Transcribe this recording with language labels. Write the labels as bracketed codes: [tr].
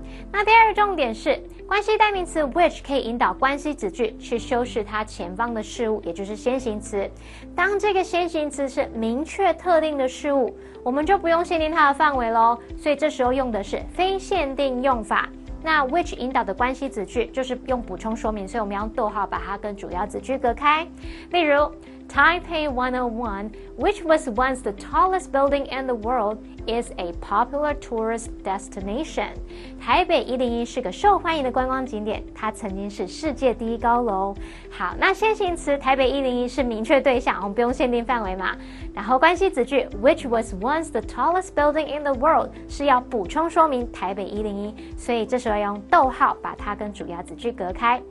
[zh] 那第2个重点是关系代名词 which 可以引导关系子句去修饰它前方的事物，也就是先行词。当这个先行词是明确特定的事物，我们就不用限定它的范围咯，所以这时候用的是非限定用法。那 which 引导的关系子句就是用补充说明，所以我们要用逗号把它跟主要子句隔开。例如 [en] Taipei 101, which was once the tallest building in the world, is a popular tourist destination. [zh] 台北101是个受欢迎的观光景点，它曾经是世界第1高楼。好，那先行词台北101是明确对象，我们不用限定范围嘛。然后关系子句 [en] which was once the tallest building in the world [zh] 是要补充说明台北101，所以这时候要用逗号把它跟主要子句隔开。